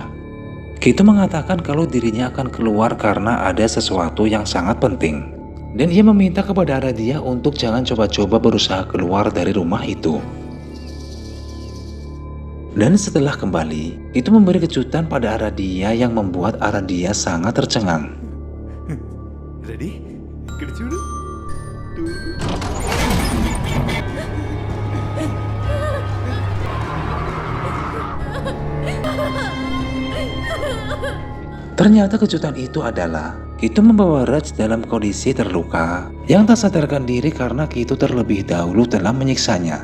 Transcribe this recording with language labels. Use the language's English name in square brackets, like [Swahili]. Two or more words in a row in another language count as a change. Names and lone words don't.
[Indonesian] Kitu mengatakan kalau dirinya akan keluar karena ada sesuatu yang sangat penting. Dan ia meminta kepada Aradia untuk jangan coba-coba berusaha keluar dari rumah itu. Dan setelah kembali, itu memberi kejutan pada Aradia yang membuat Aradia sangat tercengang. [Telugu] రెడీ ఇక్కడ చూడు. [Indonesian] Ternyata kejutan itu adalah Kitu membawa Raj dalam kondisi terluka yang tak sadarkan diri karena Kitu terlebih dahulu telah menyiksanya.